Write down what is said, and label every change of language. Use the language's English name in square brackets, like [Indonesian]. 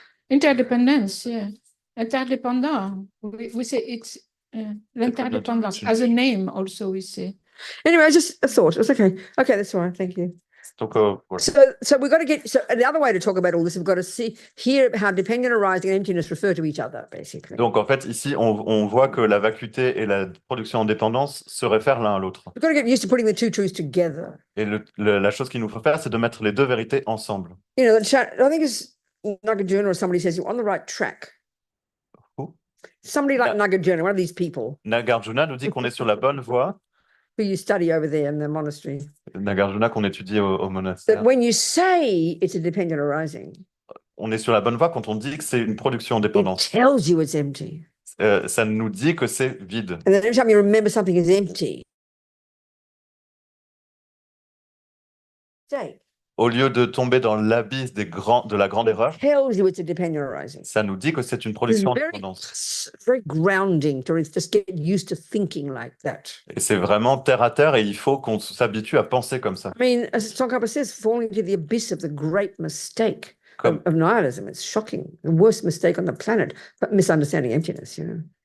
[English] Interdependence, yeah. Interdependent. We say it's l'interdépendance. As a name also we say. Anyway, just a thought. It's okay. Okay, that's all right. Thank you. [French] donc, voilà. [English] So we've got to get, so the other way to talk about all this, we've got to hear how dependent arising and emptiness refer to each other, basically. [French] Donc, en fait, ici, on voit que la vacuité et la production en dépendance se réfèrent l'un à l'autre. [English] We've got to get used to putting the two truths together. [French] Et la chose qu'il nous faut faire, c'est de mettre les deux vérités ensemble. [English] You know, I think it's Nagarjuna or somebody says you're on the right track. Who? Somebody like Nagarjuna, one of these people [French] Nagarjuna nous dit qu'on est sur la bonne voie. [English] who you study over there in the monastery. [French] Nagarjuna qu'on étudie au monastère. [English] That when you say it's a dependent arising, [French] On est sur la bonne voie quand on dit que c'est une production en [English] it [French] dépendance. [English] tells you it's empty. [French] Ça nous dit que c'est vide. [English] And then every time you remember something is empty, say, [French] Au lieu de tomber dans l'abysse de la grande erreur, [English] tells you it's a dependent arising. [French] ça nous dit que c'est une [English] It's [French] production en [English] very, [French] dépendance. [English] very grounding to just get used to thinking like that. [French] Et c'est vraiment terre à terre et il faut qu'on s'habitue à penser comme ça. [English] I mean, as Tsongkhapa says, falling into the abyss of the great mistake of nihilism. It's shocking. The worst mistake on the planet, but misunderstanding emptiness, you know.